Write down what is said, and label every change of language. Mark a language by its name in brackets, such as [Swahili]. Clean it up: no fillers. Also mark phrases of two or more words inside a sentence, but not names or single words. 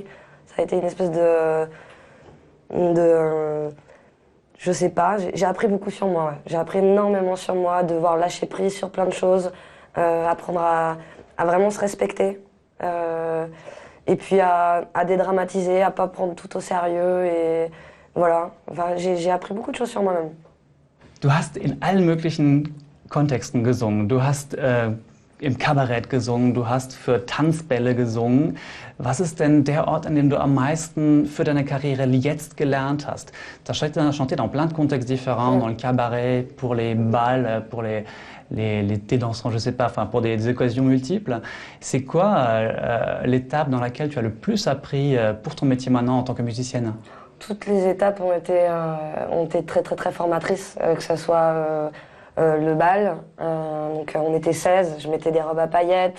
[French] Ça a été une espèce je sais pas, j'ai appris beaucoup sur moi. Ouais. J'ai appris énormément sur moi, devoir lâcher prise sur plein de choses, apprendre à vraiment se respecter. Et puis à dédramatiser, à pas prendre tout au sérieux. Et voilà, enfin, j'ai appris beaucoup de choses sur moi-même. [German] Du hast in allen möglichen Kontexten gesungen. Du hast im Kabarett gesungen, du hast für Tanzbälle gesungen. Was ist denn der Ort, an dem du am meisten für deine Karriere jetzt gelernt hast? [French] Tu as chanté dans plein de contextes différents, dans le cabaret, pour les balles, pour thé dansants, je sais pas, enfin pour des occasions multiples. C'est quoi l'étape dans laquelle tu as le plus appris pour ton métier maintenant en tant que musicienne? Toutes les étapes ont été très formatrices, que ce soit le bal, donc on était 16, je mettais des robes à paillettes.